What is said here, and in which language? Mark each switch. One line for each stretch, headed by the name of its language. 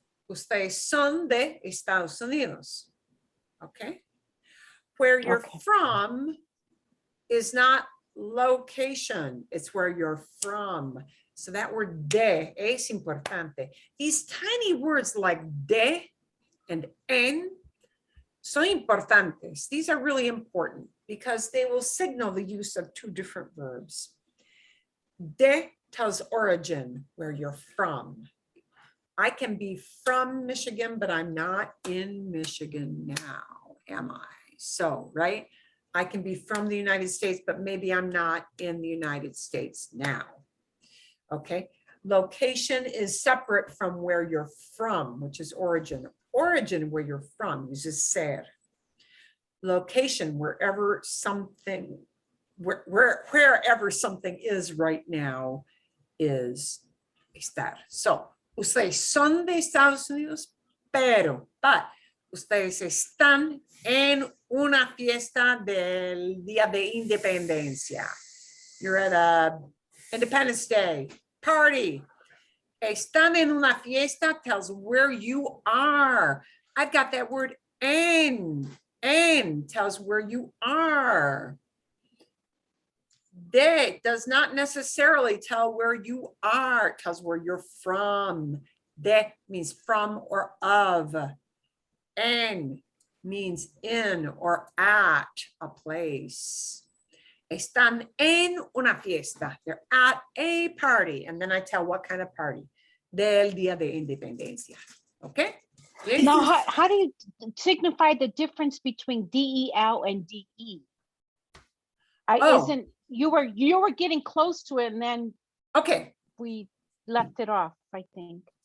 Spanish: Ustedes son de Estados Unidos.
English: Okay? Where you're from is not location, it's where you're from. So that word de
Spanish: es importante.
English: These tiny words like de and en
Spanish: son importantes.
English: These are really important because they will signal the use of two different verbs. De tells origin, where you're from. I can be from Michigan, but I'm not in Michigan now, am I? So, right? I can be from the United States, but maybe I'm not in the United States now. Okay. Location is separate from where you're from, which is origin. Origin, where you're from, uses ser. Location, wherever something is right now, is estar.
Spanish: So, ustedes son de Estados Unidos, but ustedes están en una fiesta del Día de Independencia.
English: You're at a Independence Day party.
Spanish: Están en una fiesta
English: tells where you are. I've got that word en. En tells where you are. De does not necessarily tell where you are. It tells where you're from. De means from or of. En means in or at a place.
Spanish: Están en una fiesta.
English: They're at a party. And then I tell what kind of party.
Spanish: Del Día de Independencia.
English: Okay? Now, how do you signify the difference between DEL and DE? Isn't you were getting close to it, and then we left it off, I think.